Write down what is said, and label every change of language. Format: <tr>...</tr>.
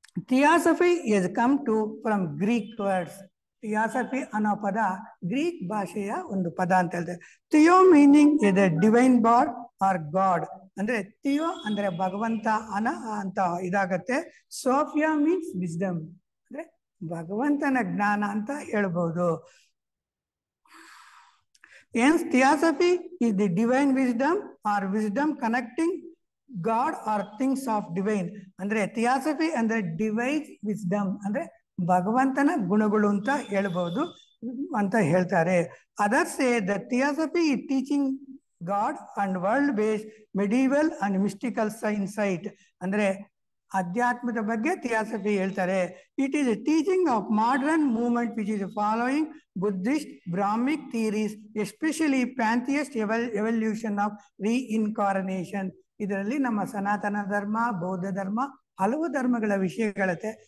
<en>Theosophy is come to from Greek words.</en> <kn>Theosophy ಅನ್ನೋ ಪದ Greek ಭಾಷೆಯ ಒಂದು ಪದ ಅಂತ ಹೇಳ್ತೇವೆ.</kn> <en>Theo meaning is a divine bod or god.</en> <kn>ಅಂದ್ರೆ ಥಿಯೋ ಅಂದ್ರೆ ಭಗವಂತ ಅಂತ ಇದಾಗತ್ತೆ.</kn> <en>Sophia means wisdom,</en> <kn>ಅಂದ್ರೆ ಭಗವಂತನ ಜ್ಞಾನ ಅಂತ ಹೇಳ್ಬೋದು.</kn> <en>Hence, theosophy is the divine wisdom or wisdom connecting God or things of divine.</en> <kn>ಅಂದ್ರೆ ಥಿಯಾಸಫಿ ಅಂದ್ರೆ ಡಿವೈನ್ ವಿಸ್ಡಮ್, ಅಂದ್ರೆ ಭಗವಂತನ ಗುಣಗಳು ಅಂತ ಹೇಳ್ಬಹುದು ಅಂತ ಹೇಳ್ತಾರೆ. Others say the theosophy</kn> <en>is teaching God and world based medieval and mystical insight.</en> <kn>ಅಂದ್ರೆ ಅಧ್ಯಾತ್ಮದ ಬಗ್ಗೆ ಥಿಯಾಸಫಿ ಹೇಳ್ತಾರೆ.</kn> <en>It is a teaching of modern movement which is following Buddhist Brahmic theories, especially pantheist evolution of reincarnation.</en> <kn>ಇದರಲ್ಲಿ ನಮ್ಮ ಸನಾತನ ಧರ್ಮ, ಬೌದ್ಧ ಧರ್ಮ, ಹಲವು ಧರ್ಮಗಳ ವಿಷಯಗಳತ್ತೆ.</kn>